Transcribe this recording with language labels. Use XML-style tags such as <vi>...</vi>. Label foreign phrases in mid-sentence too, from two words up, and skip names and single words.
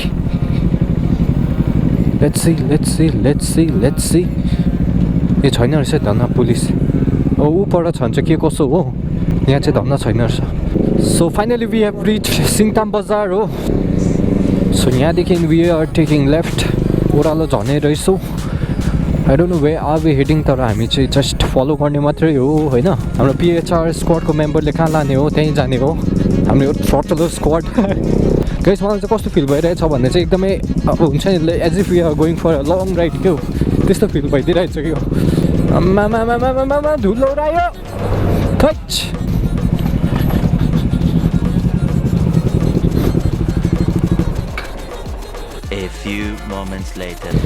<ne>सी ए छैन रहेछ धन्न पुलिस ऊपर छ भने चाहिँ के कसो हो यहाँ चाहिँ धन्न छैन रहेछ</ne> <en>so finally we have reach</en> <ne>सिङताम बजार हो सो यहाँदेखि</ne> <en>we are taking left</en> <ne>ओह्रालो झर्ने रहेछौँ</ne> <en>I don't know where are we heading</en> <ne>तर हामी चाहिँ</ne> <en>just follow</en> <ne>गर्ने मात्रै हो होइन हाम्रो पिएचआर स्क्वाडको मेम्बरले कहाँ लाने हो त्यहीँ जाने हो हाम्रो यो थ्रोटलर स्क्वाड गाइस मलाई चाहिँ कस्तो फिल भइरहेछ भन्ने चाहिँ एकदमै अब हुन्छ नि</ne> <en>as if we are going for a long ride</en> <ne>क्या त्यस्तो फिल भइदिइरहेछ क्या आमा धुलो उडायो खच</ne> <en>A few moments later.</en>